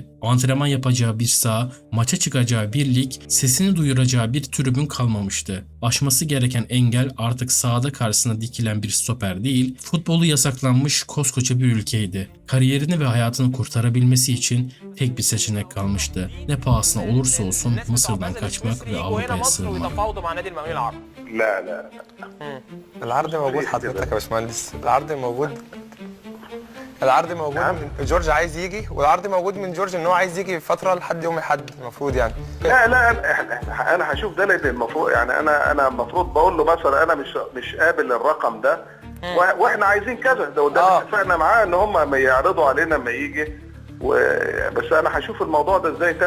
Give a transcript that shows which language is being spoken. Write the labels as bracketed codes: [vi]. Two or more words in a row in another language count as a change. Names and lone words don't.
[tr] Antrenman yapacağı bir saha, maça çıkacağı bir lig, sesini duyuracağı bir tribün kalmamıştı. Aşması gereken engel artık sahada karşısına dikilen bir stoper değil, futbolu yasaklanmış koskoca bir ülkeydi. Kariyerini ve hayatını kurtarabilmesi için tek bir seçenek kalmıştı. Ne pahasına olursa olsun Mısır'dan kaçmak ve Avrupa'ya sığınmak. [ar] لا لا العرض موجود حضرتك يا باشمهندس. العرض موجود. العرض موجود من جورج عايز يجي، والعرض موجود من جورج ان هو عايز يجي فتره لحد يوم الاحد المفروض يعني. لا انا هشوف ده لان المفروض يعني انا المفروض بقول له مثلا انا مش قابل الرقم ده واحنا عايزين كذا ده اتفقنا معاه ان هم ما يعرضوا علينا لما يجي بس انا هشوف الموضوع ده ازاي تم.